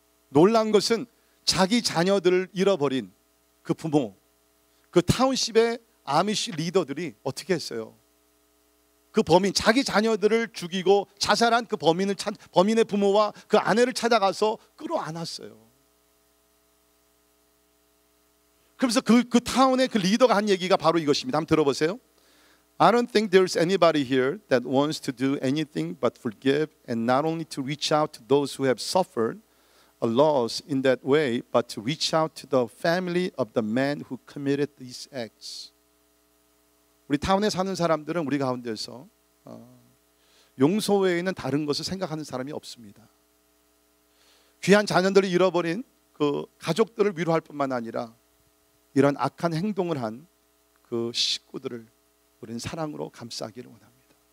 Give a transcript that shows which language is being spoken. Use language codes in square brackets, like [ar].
[ko] 놀라운 것은 자기 자녀들을 잃어버린 그 부모, 그 타운십의 아미시 리더들이 어떻게 했어요? 그 범인, 자기 자녀들을 죽이고 자살한 그 범인의 부모와 그 아내를 찾아가서 끌어안았어요. 그러면서 그 타운의 그 리더가 한 얘기가 바로 이것입니다. 한번 들어보세요. [en] I don't think there's anybody here that wants to do anything but forgive and not only to reach out to those who have suffered a loss in that way, but to reach out to the family of the man who committed these acts. [ko] 우리 타운에 사는 사람들은 우리 가운데서 용서 외에는 다른 것을 생각하는 사람이 없습니다. 귀한 자녀들을 잃어버린 그 가족들을 위로할 뿐만 아니라 이런 악한 행동을 한 그 식구들을 우리는 사랑으로 감싸기를 원합니다.